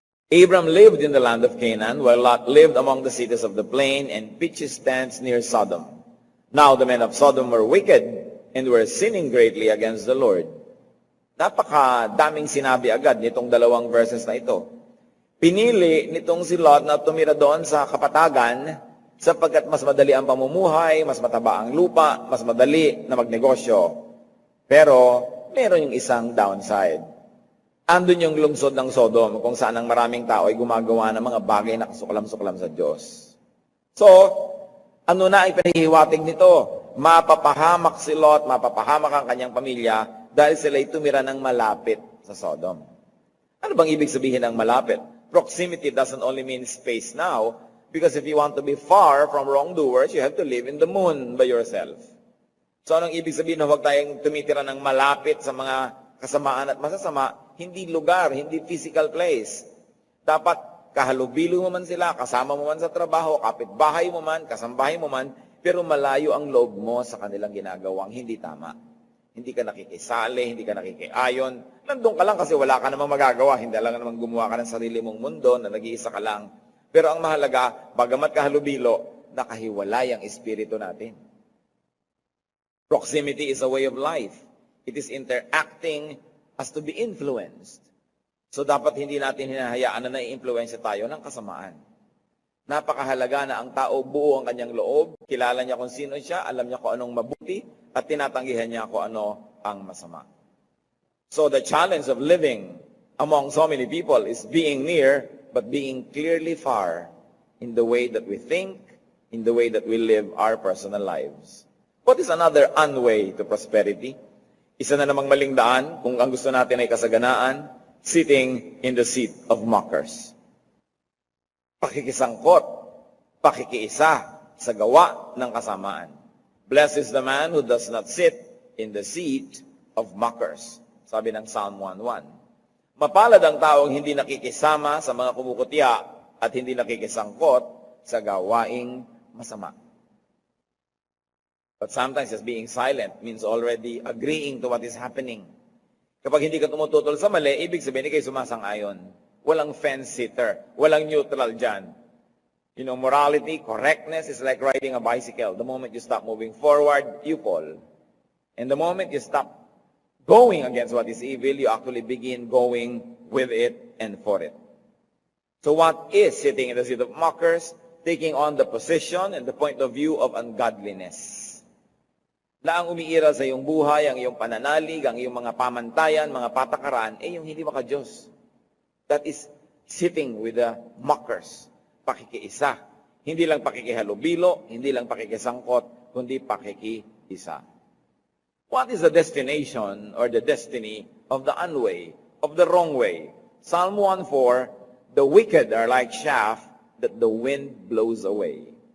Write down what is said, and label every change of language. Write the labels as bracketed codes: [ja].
[en] Abram lived in the land of Canaan, while Lot lived among the cities of the plain and pitched his tents near Sodom. Now the men of Sodom were wicked and were sinning greatly against the Lord. [tl] Napakadaming sinabi agad nitong dalawang verses na ito. Pinili nitong si Lot na tumira doon sa kapatagan, sapagkat mas madali ang pamumuhay, mas mataba ang lupa, mas madali na magnegosyo. Pero, meron yung isang downside. Andun yung lungsod ng Sodom, kung saan ang maraming tao ay gumagawa ng mga bagay na kasuklam-suklam sa Diyos. So, ano na ay panahihiwatig nito? Mapapahamak si Lot, mapapahamak ang kanyang pamilya, dahil sila'y tumira ng malapit sa Sodom. Ano bang ibig sabihin ng malapit? [en] Proximity doesn't only mean space now, because if you want to be far from wrongdoers, you have to live in the moon by yourself. [tl] So anong ibig sabihin na huwag tayong tumitira ng malapit sa mga kasamaan at masasama? Hindi lugar, hindi physical place. Dapat kahalubilo mo man sila, kasama mo man sa trabaho, kapitbahay mo man, kasambahay mo man, pero malayo ang loob mo sa kanilang ginagawang hindi tama. Hindi ka nakikisali, hindi ka nakikiayon. Nandun ka lang kasi wala ka namang magagawa. Hindi lang namang gumawa ka ng sarili mong mundo na nag-iisa ka lang. Pero ang mahalaga, bagamat kahalubilo, nakahiwalay ang espiritu natin. [en] Proximity is a way of life. It is interacting as to be influenced. [tl] So dapat hindi natin hinahayaan na nai-influensya tayo ng kasamaan. Napakahalaga na ang tao buo ang kanyang loob, kilala niya kung sino siya, alam niya kung anong mabuti, at tinatanggihan niya kung ano ang masama. [en] So the challenge of living among so many people is being near, but being clearly far in the way that we think, in the way that we live our personal lives. What is another unway to prosperity? [tl] Isa na namang maling daan, kung ang gusto natin ay kasaganaan, [en] sitting in the seat of mockers. [tl] Pakikisangkot, pakikiisa sa gawa ng kasamaan. [en] Blessed is the man who does not sit in the seat of mockers. [tl] Sabi ng Psalm 1:1. Mapalad ang taong hindi nakikisama sa mga kumukutya at hindi nakikisangkot sa gawaing masama. [en] But sometimes just being silent means already agreeing to what is happening. [tl] Kapag hindi ka tumututol sa mali, ibig sabihin hindi kayo sumasang-ayon. Walang fence-sitter, walang neutral dyan. [en] You know, morality, correctness is like riding a bicycle. The moment you stop moving forward, you fall. And the moment you stop going against what is evil, you actually begin going with it and for it. So what is sitting in the seat of mockers? Taking on the position and the point of view of ungodliness. [tl] Na ang umiiral sa iyong buhay, ang iyong pananalig, ang iyong mga pamantayan, mga patakaran, yung hindi maka-Diyos. [en] That is sitting with the mockers. [tl] Pakikiisa. Hindi lang pakikihalubilo, hindi lang pakikisangkot, kundi pakikiisa. [en] What is the destination or the destiny of the unway, of the wrong way? Psalm 1:4, the wicked are like chaff that the wind blows away.